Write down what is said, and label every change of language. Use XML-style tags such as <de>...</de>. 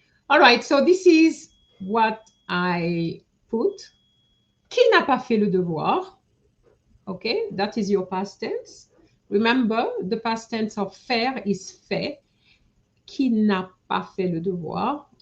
<en>All right, so this is what I put.</en> <fr>Qui n'a pas fait le devoir?</fr> <en>Okay, that is your past tense. Remember, the past tense of faire is fait.</en> <fr>Qui n'a pas fait le devoir?</fr>